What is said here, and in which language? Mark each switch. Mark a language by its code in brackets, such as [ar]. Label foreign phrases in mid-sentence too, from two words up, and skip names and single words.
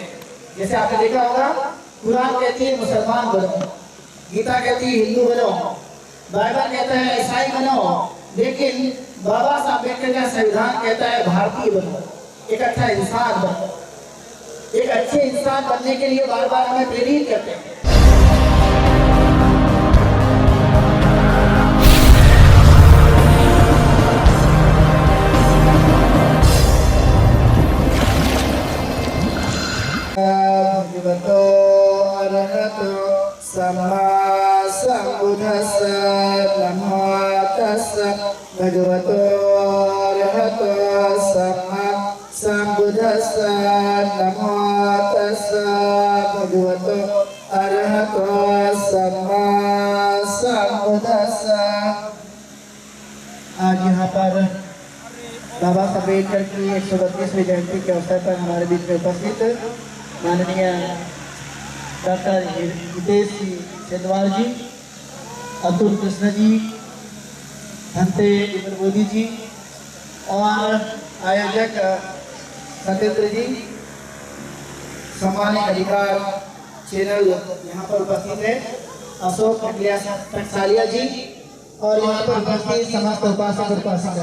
[hi] जैसे आपने देखा होगा, कुरान कहती है मुसलमान बनो, गीता कहती है हिंदू बनो, बाइबल कहता है ईसाई बनो, लेकिन बाबा साहब अम्बेडकर का संविधान कहता है भारतीय बनो, एक अच्छा इंसान बनो। एक अच्छे इंसान बनने के लिए बार बार हमें प्रेरित करते हैं। [pi] भगवतो अरहतो सम्मा सम्बुद्धस्स नमो तस्स भगवतो अरहतो सम्मा सम्बुद्धस्स नमो तस्स भगवतो अरहतो सम्मा सम्बुद्धस्स। [hi] आज यहाँ पर बाबा साहब अम्बेडकर की 132वीं जयंती के अवसर पर हमारे बीच में उपस्थित माननीय डॉक्टर हितेश सेंधवाल जी, अतुल कृष्ण जी, भंते मोदी जी और आयोजक सत्येंद्र जी, सम्मानित अधिकार चैनल यहाँ पर उपस्थित है, अशोक टकसालिया जी और यहाँ पर उपस्थित समस्त उपासक उपासिका।